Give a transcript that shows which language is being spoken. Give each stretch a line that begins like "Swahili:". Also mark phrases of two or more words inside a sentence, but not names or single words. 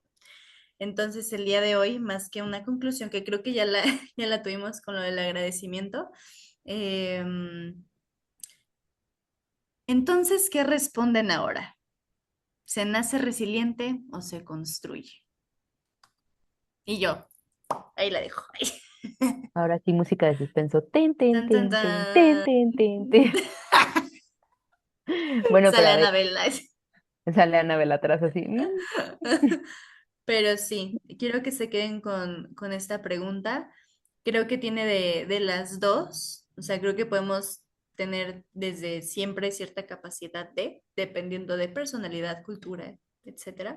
Spanish: Entonces, el día de hoy, más que una conclusión, que creo que ya la, ya la tuvimos con lo del agradecimiento, entonces, ¿qué responden ahora? ¿Se nace resiliente o se construye? Y yo, ahí la dejo. Ahora sí, música de suspenso. Ten, ten, Tan, tan, ten, ten, ten, tan. ten, ten, ten. Bueno, pero Sale a ver, Anabela. sale Anabel atrás así. Pero sí, quiero que se queden con esta pregunta. Creo que tiene de las dos. O sea, creo que podemos tener desde siempre cierta capacidad de, dependiendo de personalidad, cultura, etcétera.